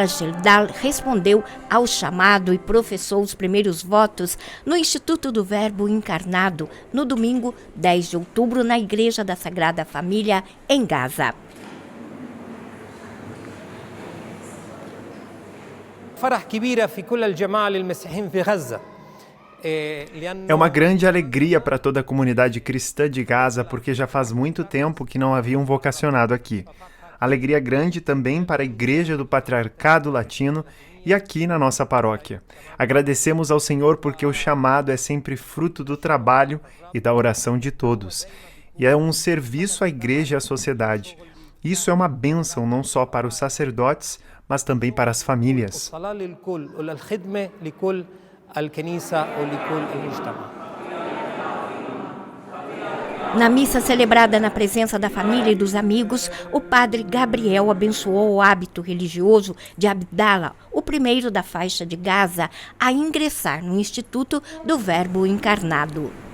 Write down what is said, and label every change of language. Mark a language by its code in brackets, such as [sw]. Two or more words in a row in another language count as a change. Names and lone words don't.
[pt] Geldal respondeu ao chamado e professou os primeiros votos no Instituto do Verbo Encarnado, no domingo 10 de outubro, na Igreja da Sagrada Família, em Gaza. [ar] فرح كبيرة في كل الجماعة للمسيحيين في غزة. [pt] É uma grande alegria para toda a comunidade cristã de Gaza, porque já faz muito tempo que não havia um vocacionado aqui. Alegria grande também para a Igreja do Patriarcado Latino e aqui na nossa paróquia. Agradecemos ao Senhor porque o chamado é sempre fruto do trabalho e da oração de todos. E é um serviço à Igreja e à sociedade. Isso é uma bênção não só para os sacerdotes, mas também para as famílias. [ar] الصلاة للكل والخدمة لكل الكنيسة ولكل المجتمع. [pt] Na missa celebrada na presença da família e dos amigos, o padre Gabriel abençoou o hábito religioso de Abdala, o primeiro da faixa de Gaza, a ingressar no Instituto do Verbo Encarnado.